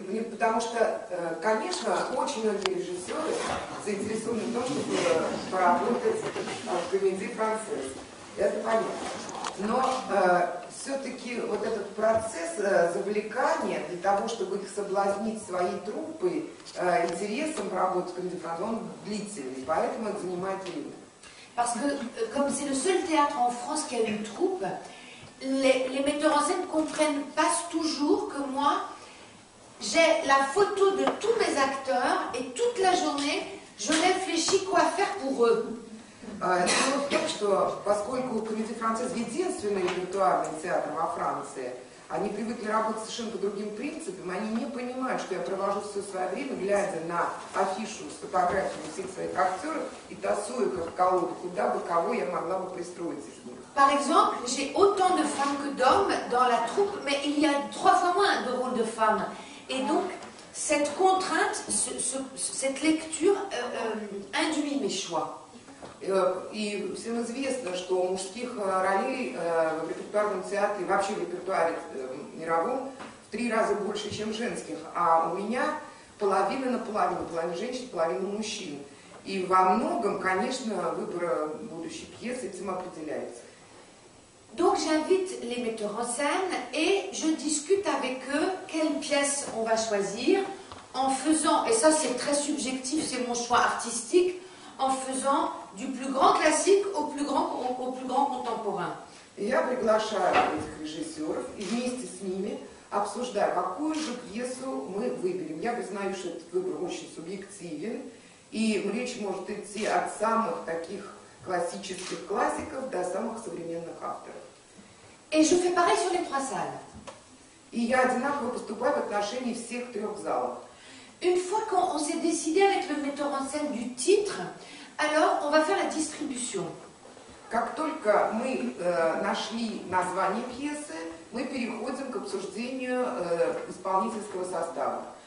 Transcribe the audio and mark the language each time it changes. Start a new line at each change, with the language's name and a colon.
Russian: Потому что, конечно, очень многие режиссеры заинтересованы в том, чтобы поработать в комедии «Францесс». Это понятно. Но все-таки вот этот процесс завлекания для того, чтобы их соблазнить своей труппой, интересом работать в комедии «Францесс», он длительный, поэтому это занимает время.
French: Parce que, comme c'est le seul théâtre en France qui a une troupe, les metteurs en scène ne comprennent pas toujours que moi, j'ai la photo de tous mes acteurs et toute la journée, je réfléchis quoi faire pour eux.
Russian: Дело в том, что поскольку комедия «Францесс» единственный репертуарный театр во Франции, они привыкли работать совершенно по другим принципам, они не понимают, что я провожу все свое время, глядя на афишу с фотографиями всех своих актеров и тасую как колоду, куда бы, кого я могла бы пристроить из них.
French: Par exemple, j'ai autant de femmes que d'hommes dans la troupe, mais il y a 3 fois moins de rôles de femmes. Et donc, cette contrainte, cette lecture induit mes choix.
Russian: И всем известно, что мужских ролей в репертуарном театре, вообще в репертуаре мировом, в 3 раза больше, чем женских. А у меня половина на половину, половина женщин, половина мужчин. И во многом, конечно, выбор будущей пьесы этим определяется.
French: Donc j'invite les metteurs en scène et je discute avec eux quelle pièce on va choisir en faisant, et ça c'est très subjectif, c'est mon choix artistique, en faisant du plus grand classique au plus grand contemporain.
Russian: Я приглашаю этих режиссеров и вместе с ними обсуждаю, какую же пьесу мы выберем. Я признаю, что этот выбор очень субъективен, и речь может идти от самых таких классических классиков до самых современных авторов.
French: Et je fais pareil sur les 3 salles.
Russian: И я одинаково поступаю в отношении всех 3 залов.
French: Une fois qu'on s'est décidé avec le metteur en scène du titre, alors on va faire la distribution.
Russian: Как только мы нашли название пьесы, мы переходим к обсуждению исполнительского состава.